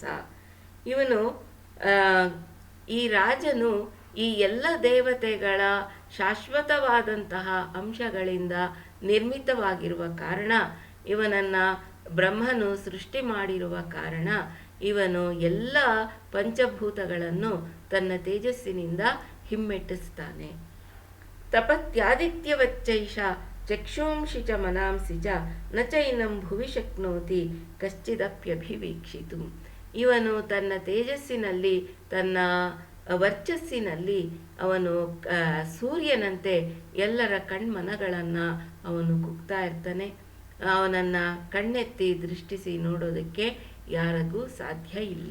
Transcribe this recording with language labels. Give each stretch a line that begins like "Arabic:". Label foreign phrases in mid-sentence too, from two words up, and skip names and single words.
Kannada: ಇವನು ಈ ರಾಜನು ಈ ಎಲ್ಲ ದೇವತೆಗಳ ಶಾಶ್ವತವಾದಂತಹ ಅಂಶಗಳಿಂದ ನಿರ್ಮಿತವಾಗಿರುವ ಕಾರಣ, ಇವನನ್ನು ಬ್ರಹ್ಮನು ಸೃಷ್ಟಿ ಮಾಡಿರುವ ಕಾರಣ, ಇವನು ಎಲ್ಲ ಪಂಚಭೂತಗಳನ್ನು ತನ್ನ ತೇಜಸ್ಸಿನಿಂದ ಹಿಮ್ಮೆಟ್ಟಿಸ್ತಾನೆ.
Sanskrit: ತಪತ್ಯಾದಿತ್ಯವಚ್ಚೈಷ ಚಕ್ಷುಂಷಿ ಚ ಮನಾಂಸಿ ಚ ನ ಚೈನಂ ಭುವಿ ಶಕ್ನೋತಿ ಕಶ್ಚಿದಪ್ಯಭಿವೀಕ್ಷಿತು.
Kannada: ಇವನು ತನ್ನ ತೇಜಸ್ಸಿನಲ್ಲಿ, ತನ್ನ ವರ್ಚಸ್ಸಿನಲ್ಲಿ ಅವನು ಸೂರ್ಯನಂತೆ ಎಲ್ಲರ ಕಣ್ಮನಗಳನ್ನು ಅವನು ಕುಗ್ತಾ ಇರ್ತಾನೆ. ಅವನನ್ನು ಕಣ್ಣೆತ್ತಿ ದೃಷ್ಟಿಸಿ ನೋಡೋದಕ್ಕೆ ಯಾರಿಗೂ ಸಾಧ್ಯ ಇಲ್ಲ.